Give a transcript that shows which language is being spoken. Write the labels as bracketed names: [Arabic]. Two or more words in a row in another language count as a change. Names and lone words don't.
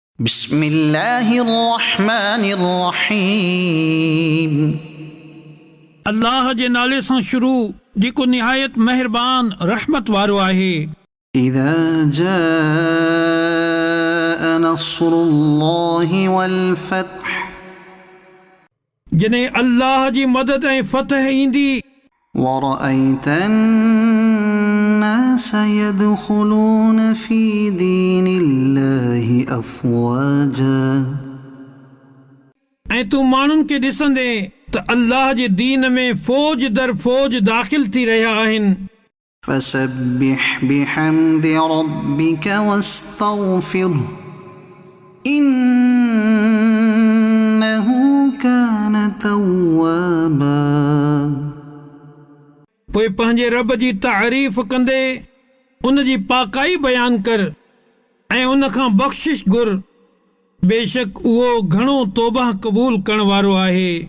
[Arabic] بسم الله الرحمن الرحيم [Sindhi] अल्लाह जे नाले सां शुरू जेको निहायत मेहरबान रहमत वारो आहे। [Arabic] إذا جاء نصر الله والفتح [Sindhi] जॾहिं अल्लाह जी मदद ऐं फतह ईंदी [Arabic] ورأيت الناس يدخلون في دين الله أفواجا [Sindhi] ऐं तूं माण्हुनि खे ॾिसंदे त अल्लाह जे दीन में फ़ौज दर फ़ौज दाख़िल थी रहिया आहिनि। [Arabic] فسبح بحمد ربك واستغفره إنه كان توابا [Sindhi] पोइ पंहिंजे रब जी तारीफ़ कंदे उन जी पाकाई बयान कर ऐं उन खां बख़्शिश घुर, बेशक उहो घणो तौबा क़बूल करण वारो आहे।